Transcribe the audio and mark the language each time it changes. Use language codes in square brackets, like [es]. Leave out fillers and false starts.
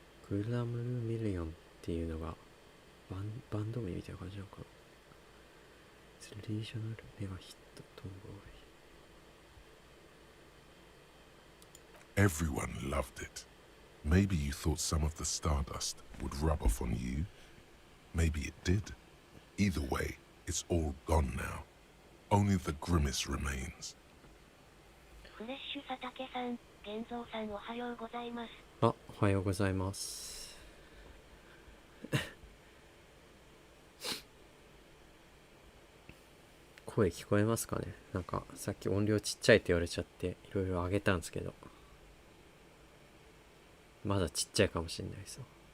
[ja] グラムルミリオンっていうのがバンド名みたいな感じなのかな。リージョナルメガヒットトンボーイ。 [en] Everyone loved it. Maybe you thought some of the stardust would rub off on you. Maybe it did. Either way, it's all gone now. Only the grimace remains. [ja] フレッシュ佐竹さん、玄三さんおはようございます。あ、おはようございます。声聞こえますかね。なんかさっき音量ちっちゃいって言われちゃっていろいろ上げたんですけど、まだちっちゃいかもしれないですよ。